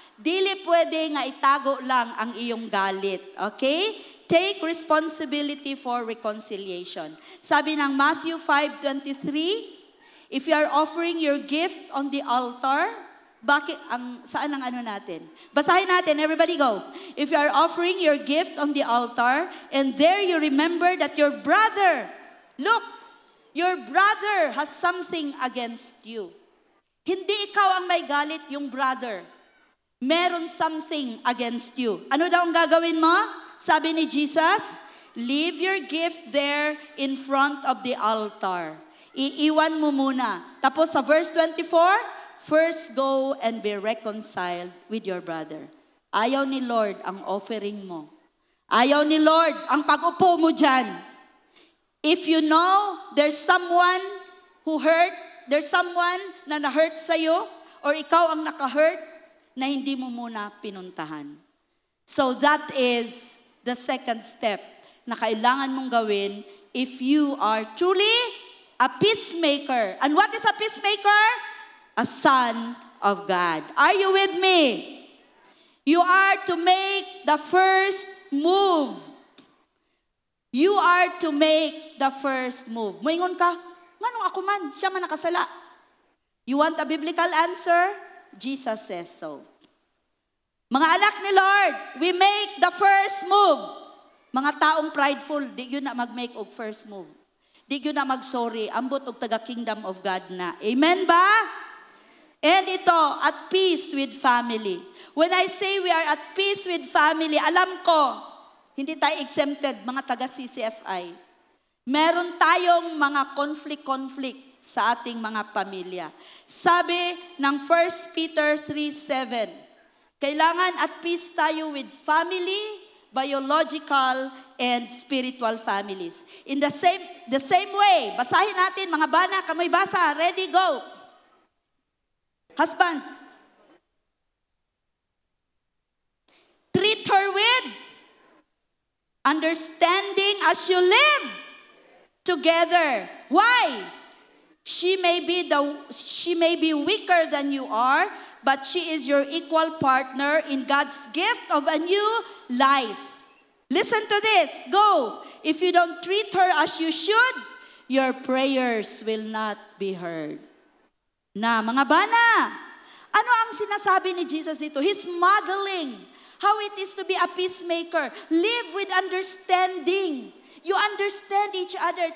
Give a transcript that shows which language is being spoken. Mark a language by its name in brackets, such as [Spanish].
[Cebuano] Dili pwede nga itago lang ang iyong galit. [English] Okay? Take responsibility for reconciliation. [Filipino] Sabi ng [English] Matthew 5:23, if you are offering your gift on the altar, [Filipino] saan ang ano natin? Basahin natin, everybody go. [English] If you are offering your gift on the altar, and there you remember that your brother, look, your brother has something against you. [Filipino] Hindi ikaw ang may galit, yung brother. Meron something against you. Ano daw ang gagawin mo? Sabi ni Jesus, [English] leave your gift there in front of the altar. [Filipino] Iiwan mo muna. Tapos sa verse 24, first go and be reconciled with your brother. Ayaw ni Lord ang offering mo. Ayaw ni Lord ang pag-upo mo dyan. [English] If you know there's someone who hurt, there's someone [Filipino] na na-hurt sa'yo, or ikaw ang naka-hurt, na hindi mo muna pinuntahan. [English] So that is the second step [Filipino] na kailangan mong gawin [English] if you are truly a peacemaker. And what is a peacemaker? A son of God. Are you with me? You are to make the first move. You are to make the first move. [Cebuano] Moingon ka, nganong ako man, siya man nakasala. [English] You want a biblical answer? Jesus says so. [Filipino] Mga anak ni Lord, [English] we make the first move. [Cebuano] Mga taong prideful, di yun na mag-make og first move. Di yun na mag-sorry, ambot og taga-kingdom of God na. Amen ba? [English] And ito, at peace with family. When I say we are at peace with family, [Filipino] alam ko, hindi tayo exempted, mga taga-CCFI. Meron tayong mga conflict sa ating mga pamilya. Sabi ng 1 Peter 3:7, kailangan [English] at peace [Filipino] tayo with family, biological, and spiritual families. [English] In the same way, basahin natin, [Cebuano] mga bana, kamoy basa, [English] ready, go. Husbands, treat her with understanding as you live together. Why? She may be weaker than you are, but she is your equal partner in God's gift of a new life. Listen to this. Go. If you don't treat her as you should, your prayers will not be heard. [Filipino] Na, mga bana, ano ang sinasabi ni Jesus dito? [English] He's modeling how it is to be a peacemaker. Live with understanding. You understand each other.